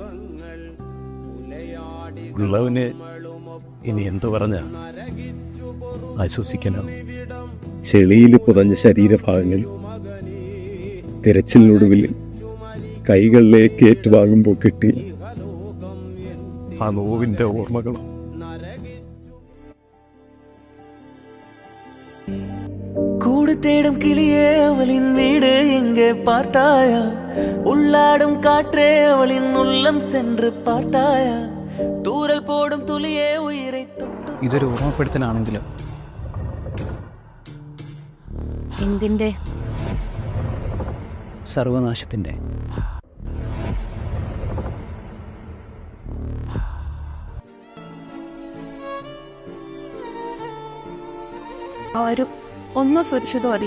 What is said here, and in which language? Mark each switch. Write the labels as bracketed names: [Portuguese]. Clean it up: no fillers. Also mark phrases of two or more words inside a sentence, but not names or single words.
[Malayalam] ഉള്ളവന് ഇനി എന്തു പറഞ്ഞ ആശ്വസിക്കാനോ? ചെളിയിൽ പുതഞ്ഞ ശരീരഭാഗങ്ങൾ തിരച്ചിലിനൊടുവിൽ കൈകളിലേക്ക് ഏറ്റുവാങ്ങുമ്പോൾ കിട്ടി ആ നോവിൻ്റെ ഓർമ്മകളും. [Tamil] கூடு தேடும் கிளியே அவளின் வீடு எங்கே பார்த்தாயா? உள்ளாடும் காற்றே அவளின் உள்ளம் சென்று பார்த்தாயா? தூரல் போடும் துளியே உயிரை தொட்டு. [Malayalam] ഇതൊരു ഓർമ്മപ്പെടുത്തലാണെങ്കിലും എന്തിൻ്റെ? സർവനാശത്തിൻ്റെ. ആരും ഒന്നും സുരക്ഷിതമല്ല.